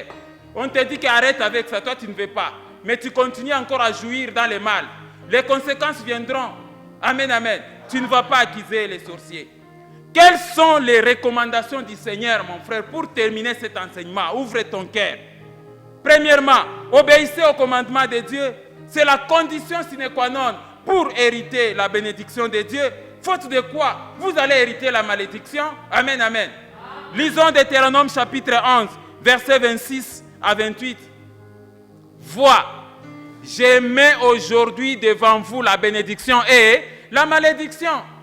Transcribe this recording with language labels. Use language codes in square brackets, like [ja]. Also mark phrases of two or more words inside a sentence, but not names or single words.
[fr] On te dit qu'arrête avec ça, toi tu ne veux pas. Mais tu continues encore à jouir dans le mal. Les conséquences viendront. Amen, amen. Tu ne vas pas accuser les sorciers. Quelles sont les recommandations du Seigneur, mon frère, pour terminer cet enseignement? Ouvre ton cœur. Premièrement, obéissez au commandement de Dieu. C'est la condition [la] sine qua non [fr] pour hériter la bénédiction de Dieu. Faute de quoi, vous allez hériter la malédiction. Amen, amen. Lisons Deutéronome chapitre 11, versets 26 à 28. Vois, je mets aujourd'hui devant vous la bénédiction et la malédiction.